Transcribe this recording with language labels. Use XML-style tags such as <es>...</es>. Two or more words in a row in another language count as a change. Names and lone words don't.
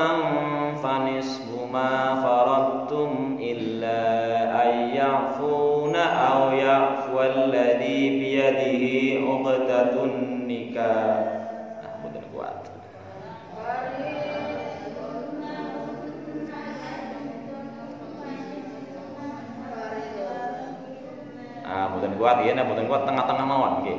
<ar>فَنِصْفُ مَا فَرَضْتُمْ إِلَّا أَن يَعْفُونَ أَوْ يَعْفُوَ الَّذِي بِيَدِهِ عُقْدَةُ النِّكَاحِ.</ar> <jv>Nah, mboten kuat. Mboten kuat ya, mboten kuat tengah-tengah mawon nggih.</jv>